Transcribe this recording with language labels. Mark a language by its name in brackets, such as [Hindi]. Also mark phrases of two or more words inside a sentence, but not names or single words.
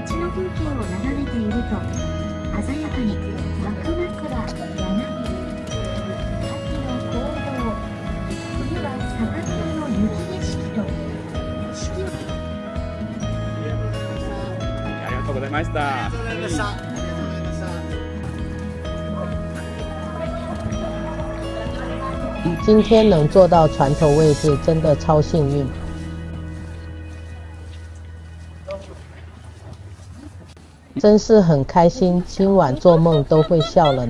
[Japanese] 町の風景を眺めていると鮮やかに幕枕、柳、秋の紅葉、冬は酒瓶の雪景色と四季をありがとうございました。 [Chinese] 今天能坐到船头位置，真的超幸运。真是很开心，今晚做梦都会笑了呢。